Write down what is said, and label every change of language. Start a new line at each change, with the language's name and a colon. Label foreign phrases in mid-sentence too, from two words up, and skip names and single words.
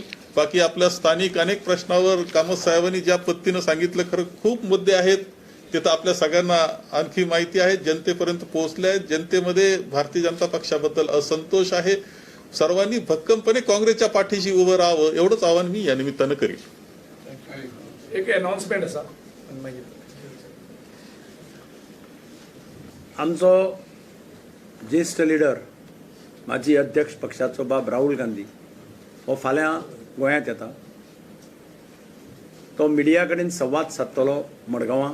Marathi: बाकी आपल्या स्थानिक अनेक प्रश्नावर कामत साहेबांनी ज्या पद्धतीनं सांगितलं, खरं खूप मुद्दे आहेत ते तर आपल्या सगळ्यांना आणखी माहिती आहे, जनतेपर्यंत पोहोचले आहेत. जनतेमध्ये भारतीय जनता पक्षाबद्दल असंतोष आहे. सर्वांनी भक्कमपणे काँग्रेसच्या पाठीशी उभं राहावं एवढंच आवाहन मी या निमित्तानं करील.
Konkani: एक अनाउन्समेंट आसा आनी मागीर आमचो ज्येष्ठ लिडर माजी अध्यक्ष पक्षाचो बाब राहुल गांधी हो फाल्यां गोंयांत येता. तो मिडिया कडेन संवाद सादतलो मडगांवां.